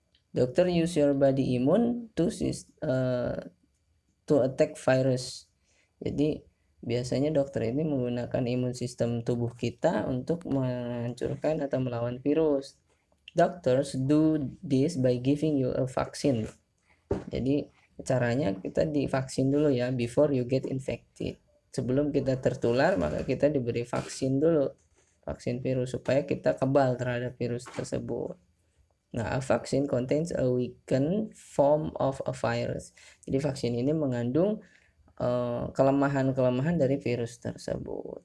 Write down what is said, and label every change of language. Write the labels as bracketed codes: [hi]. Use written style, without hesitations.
[en] Dokter use your body immune to attack virus. [id] Jadi biasanya dokter ini menggunakan imun sistem tubuh kita untuk menghancurkan atau melawan virus. [en] Doctors do this by giving you a vaccine. [id] Jadi caranya kita divaksin dulu ya, [en] before you get infected. [id] Sebelum kita tertular maka kita diberi vaksin dulu, vaksin virus, supaya kita kebal terhadap virus tersebut. [en] Nah, a vaccine contains a weakened form of a virus. [id] Jadi vaksin ini mengandung kelemahan-kelemahan dari virus tersebut.